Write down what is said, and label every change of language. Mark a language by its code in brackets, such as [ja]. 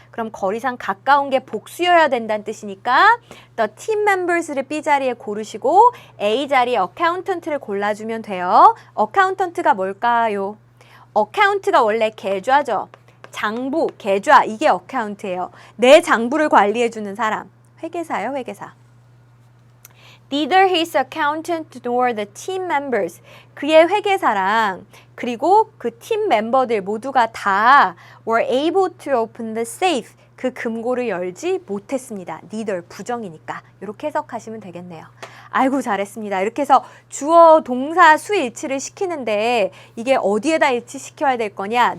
[ko] 그럼 거리상 가까운 게 복수여야 된다는 뜻이니까 the team members를 B 자리에 고르시고 A 자리에 accountant를 골라주면 돼요. accountant가 뭘까요? account가 원래 계좌죠. 장부, 계좌 이게 account예요. 내 장부를 관리해주는 사람. 회계사요, 회계사. [en] Neither his accountant nor the team members. [ko] 그의 회계사랑 그리고 그 팀 멤버들 모두가 다 [en] were able to open the safe. [ko] 그 금고를 열지 못했습니다. neither 부정이니까. 이렇게 해석하시면 되겠네요. 아이고 잘했습니다. 이렇게 해서 주어, 동사, 수 일치를 시키는데 이게 어디에다 일치시켜야 될 거냐?